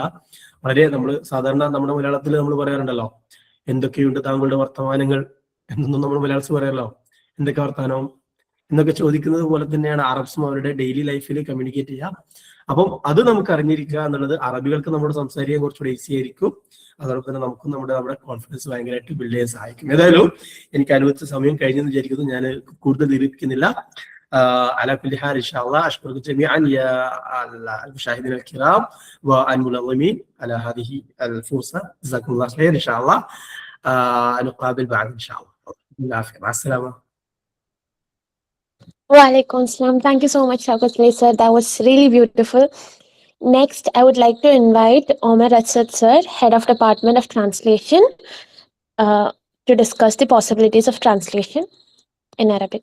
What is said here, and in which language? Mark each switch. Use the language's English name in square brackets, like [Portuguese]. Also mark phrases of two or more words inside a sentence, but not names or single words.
[Malayalam] വളരെ നമ്മൾ സാധാരണ നമ്മുടെ മലയാളത്തിൽ നമ്മൾ പറയാറുണ്ടല്ലോ, എന്തൊക്കെയുണ്ട് താങ്കളുടെ വർത്തമാനങ്ങൾ എന്നൊന്നും നമ്മൾ മലയാളത്തിൽ പറയാറല്ലോ, എന്തൊക്കെ വർത്തമാനം എന്നൊക്കെ ചോദിക്കുന്നത് പോലെ തന്നെയാണ് അറബ്സും അവരുടെ [English] daily life [Malayalam] കമ്മ്യൂണിക്കേറ്റ് ചെയ്യുക. അപ്പം അത് നമുക്ക് അറിഞ്ഞിരിക്കുക എന്നുള്ളത് അറബികൾക്ക് നമ്മുടെ സംസാരിക്കാൻ കുറച്ചുകൂടി ഈസി ആയിരിക്കും. അതോടൊപ്പം തന്നെ നമുക്കും നമ്മുടെ കോൺഫിഡൻസ് ഭയങ്കരമായിട്ട് ബിൽഡ് ചെയ്യാൻ സഹായിക്കും. ഏതായാലും എനിക്ക് അനുവദിച്ച സമയം കഴിഞ്ഞെന്ന് വിചാരിക്കുന്നു. ഞാൻ കൂടുതൽ ദീർഘിപ്പിക്കുന്നില്ല. [Arabic] على كل حال إن شاء الله أشكركم جميعا يا المشاهدين الكرام والمنظمين على هذه الفرصة. جزاكم الله خير. إن شاء الله نقابل بعد إن شاء الله. بالعافية. مع السلامة. وعليكم السلام. [English] Thank you so much, Shaukat sir. That was really beautiful. Next, I would like to invite Omer Achad sir, Head of Department of Translation, to discuss the possibilities of translation in Arabic.